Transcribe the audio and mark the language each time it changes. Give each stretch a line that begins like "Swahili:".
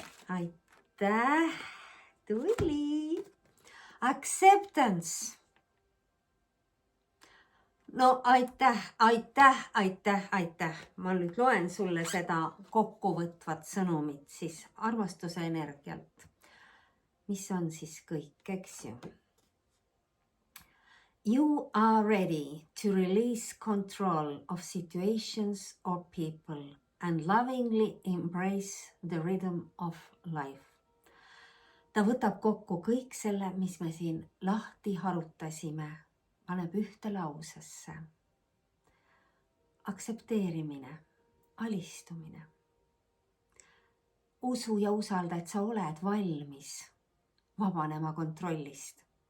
Estonian: Aitäh, tuli. Acceptance. No aitäh. Ma nüüd loen sulle seda kokkuvõtvat sõnumit siis armastuse energialt. Mis on siis kõik, eks ju?
English: You are ready to release control of situations or people and lovingly embrace the rhythm of life.
Estonian: Ta võtab kokku kõik selle, mis me siin lahti harutasime, paneb ühte lausesse. Aktsepteerimine, alistumine. Usu ja usalda, et sa oled valmis vabanema kontrollist.